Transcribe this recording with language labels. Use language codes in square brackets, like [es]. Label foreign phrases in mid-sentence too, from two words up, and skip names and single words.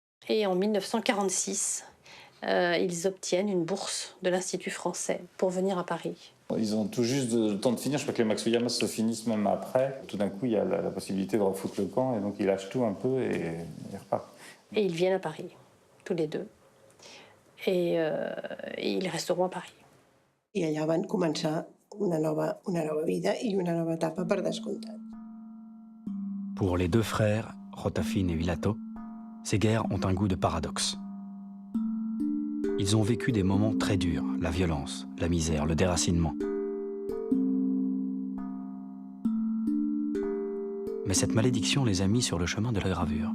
[fr] Et en 1946, ils obtiennent une bourse de l'Institut français pour venir à Paris. Ils ont tout juste le temps de finir. Je crois que les Matsuyamas se finissent même après. Tout d'un coup, il y a la possibilité de refoutre le camp, et donc ils lâchent tout un peu et ils repartent. Et ils viennent à Paris, tous les deux. Et ils resteront à Paris. [ca] I allà van començar una nova vida i una nova etapa per descomptat. [fr] Pour les deux frères, Rotafine et Vilato, ces guerres ont un goût de paradoxe. Ils ont vécu des moments très durs, la violence, la misère, le déracinement. Mais cette malédiction les a mis sur le chemin de la gravure.